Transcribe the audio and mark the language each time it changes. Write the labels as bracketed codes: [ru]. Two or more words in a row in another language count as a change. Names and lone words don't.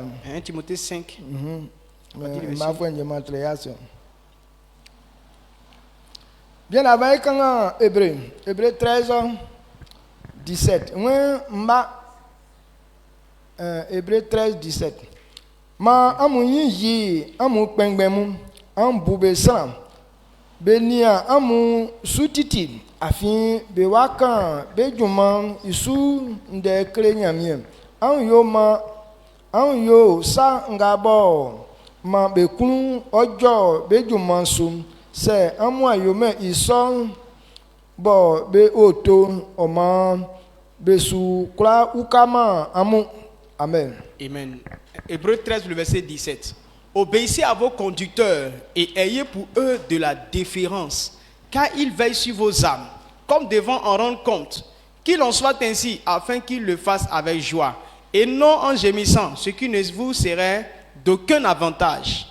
[fr] 1 Timothée 5. Bien avant quand Hébreu 13 17. Hébreu 13 17. Ma amunyi yi amu pengbemu ambu san benia amu sutiti afin bewakan bejuman isu nde krenyamie an yo sa ngabo ma bekun ojo bejuman sum se amu ayome ison bo be oto oma besu kla ukama amu. Amen. Amen. Hébreu 13, le verset 17. Obéissez à vos conducteurs et ayez pour eux de la déférence, car ils veillent sur vos âmes, comme devant en rendre compte. Qu'il en soit ainsi, afin qu'ils le fassent avec joie, et non en gémissant, ce qui ne vous serait d'aucun avantage.